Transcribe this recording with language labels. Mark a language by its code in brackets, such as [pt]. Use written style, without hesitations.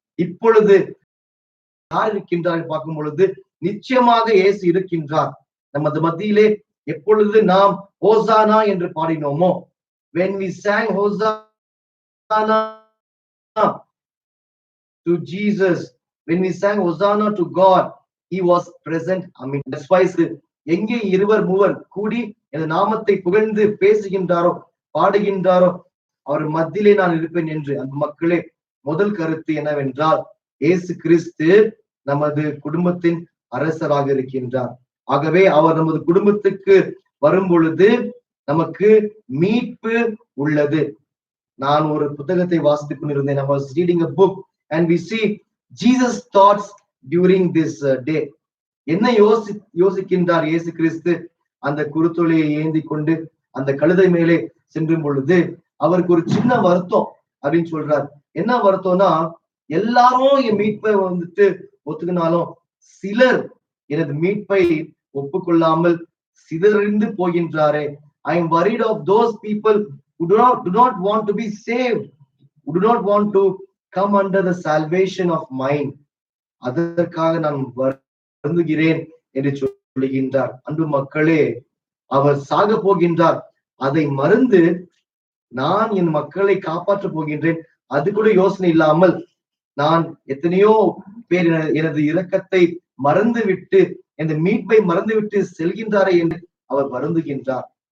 [ta] இப்பொழுது யார் இருக்கின்றார் பார்க்கும் பொழுது நிச்சயமாக இயேசு இருக்கின்றார். நமது மத்தியிலே எப்பொழுது நாம் ஹோசானா என்று பாடினோமோ, [en] when we sang Hosanna to Jesus, when we sang Hosanna to God, he was present. That's why [ta] எங்கே இருவர் மூவர் கூடி இந்த நாமத்தை புகழ்ந்து பேசுகின்றாரோ பாடுகின்றாரோ அவர் மத்தியிலே நான் இருப்பேன் என்று. அந்த மக்களே, முதல் கருத்து என்னவென்றால் இயேசு கிறிஸ்து நமது குடும்பத்தின் அரசராக இருக்கின்றார். ஆகவே அவர் நமது குடும்பத்துக்கு வரும் பொழுது நமக்கு மீட்பு உள்ளது. நான் ஒரு புத்தகத்தை வாசித்துக் கொண்டிருந்தேன். [en] I was reading a book and we see Jesus thoughts during this day. [ta] என்ன யோசிக்கின்றார் இயேசு கிறிஸ்து அந்த குருத்தோலையை ஏந்தி கொண்டு அந்த கழுதை மேலே சென்றும் பொழுது அவருக்கு ஒரு சின்ன வருத்தம் அப்படின்னு சொல்றார். என்ன வருத்தம்னா, எல்லாரும் என் மீட்பை ஒத்துக்கினாலும் சிலர் எனது மீட்பை ஒப்புக்கொள்ளாமல் சிதறிந்து போகின்றாரே. [en] I am worried of those people who do not want to be saved, who do not want to come under the salvation of mine. [ta] அதற்காக நான் வருந்துகிறேன் என்று சொல்லுகின்றார். அன்பு மக்களே, அவர் சாக போகின்றார். அதை மறந்து நான் என் மக்களை காப்பாற்ற போகின்றேன், அது கூட யோசனை இல்லாமல் நான் எத்தனையோ பேர் எனது இரக்கத்தை மறந்துவிட்டு இந்த மீட்பை மறந்துவிட்டு செல்கின்றாரே என்று அவர் வருந்துகின்றார்.